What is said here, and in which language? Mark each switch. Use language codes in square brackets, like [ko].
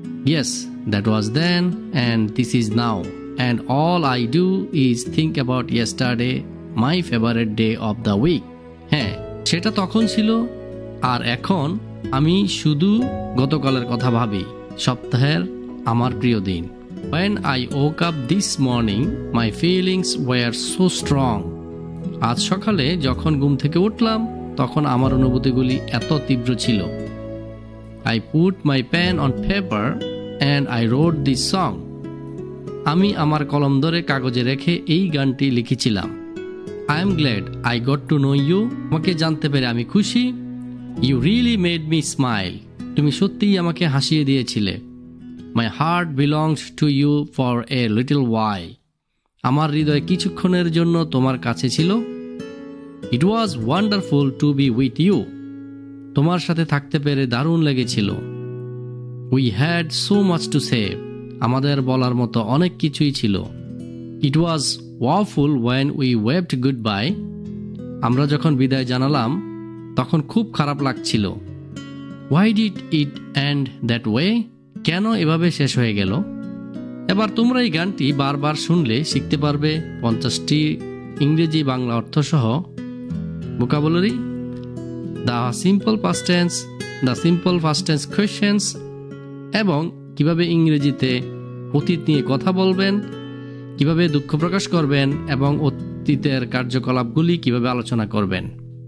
[en] Yes that was then and this is now, and all I do is think about yesterday my favourite day of the week. [bn] হ্যাঁ, সেটা তখন ছিল, আর এখন আমি শুধু গতকালের কথা ভাবি, সপ্তাহের আমার প্রিয় দিন। [en] When I woke up this morning, my feelings were so strong. [bn] আজ সকালে যখন ঘুম থেকে উঠলাম তখন আমার অনুভূতিগুলি এত তীব্র ছিল। [en] I put my pen on paper and I wrote this song. [bn] আমি আমার কলম ধরে কাগজে রেখে এই গানটি লিখেছিলাম। [en] I am glad I got to know you. [bn] আমাকে জানতে পেরে আমি খুশি। [en] You really made me smile. [bn] তুমি সত্যিই আমাকে হাসিয়ে দিয়েছিলে। [en] My heart belongs to you for a little while. [bn] আমার হৃদয় কিছুক্ষণের জন্য তোমার কাছে ছিল। [en] It was wonderful to be with you. [bn] তোমার সাথে থাকতে পেরে দারুণ লেগেছিল। [en] We had so much to say. [bn] আমাদের বলার মতো অনেক কিছুই ছিল। [en] It was awful when we waved goodbye. [bn] আমরা যখন বিদায় জানালাম তখন খুব খারাপ লাগছিল। [en] Why did it end that way? [bn] কেন এভাবে শেষ হয়ে গেল? এবার তোমরা এই গানটি বারবার শুনলে শিখতে পারবে 50টি ইংরেজি বাংলা অর্থ সহ vocabulary, the simple past tense, the simple past tense questions, এবং কিভাবে ইংরেজিতে অতীত নিয়ে কথা বলবেন, কিভাবে দুঃখ প্রকাশ করবেন এবং অতীতের কার্যকলাপগুলি কিভাবে আলোচনা করবেন।